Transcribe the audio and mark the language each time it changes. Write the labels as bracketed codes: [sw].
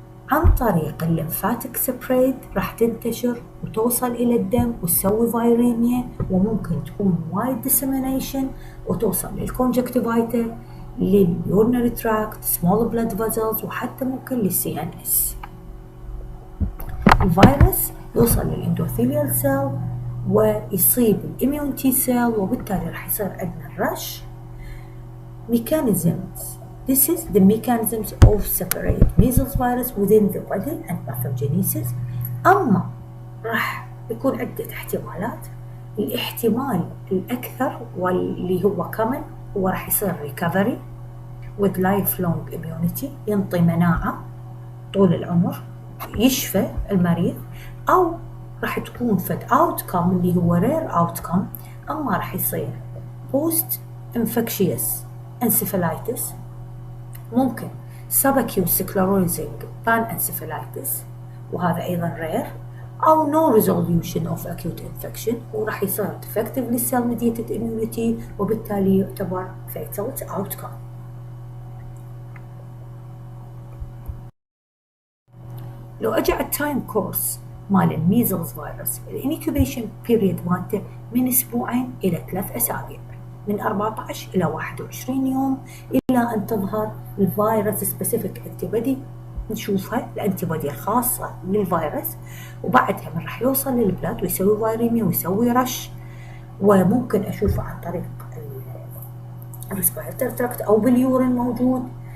[ar] عن طريق الليمفاتيك سبريد، راح تنتشر وتوصل إلى الدم وتسوي فايريميا، وممكن تكون وايد ديسيمينيشن وتوصل للكونجكتيفايتا، لليورنري تراكت، سمول بلاد فازلز، وحتى ممكن للسي ان اس. الفيروس يوصل للاندوثيليال سيل ويصيب الاميون تي سيل، وبالتالي راح يصير عندنا الرش. [en] mechanisms. This is the mechanisms of separate measles virus within the body and pathogenesis. [ar] أما راح يكون عدة احتمالات. الاحتمال الأكثر واللي هو [en] common [ar] هو راح يصير [en] recovery with lifelong immunity، [ar] ينطي مناعة طول العمر، يشفى المريض، أو راح تكون فد [en] outcome [ar] اللي هو [en] rare outcome، [ar] أما راح يصير [en] post infectious encephalitis، ممكن subacute sclerosing panencephalitis [ar] وهذا أيضا [en] rare، أو no resolution of acute infection [ar] وراح يصير [en] defective cell mediated immunity [ar] وبالتالي يعتبر [en] fatal outcome. [ar] لو أجي على التايم كورس مال الميزلز فيروس، الانكيوبيشن بيريد مالته من أسبوعين إلى 3 أسابيع، من 14 إلى 21 يوم إلى أن تظهر الفيروس سبيسيفيك انتيبودي، نشوفها الانتيبودي الخاصة للفيروس، وبعدها من راح يوصل للبلاد ويسوي فيريميا ويسوي رش، وممكن أشوفه عن طريق الريسبيراتوري تراكت أو باليورين موجود.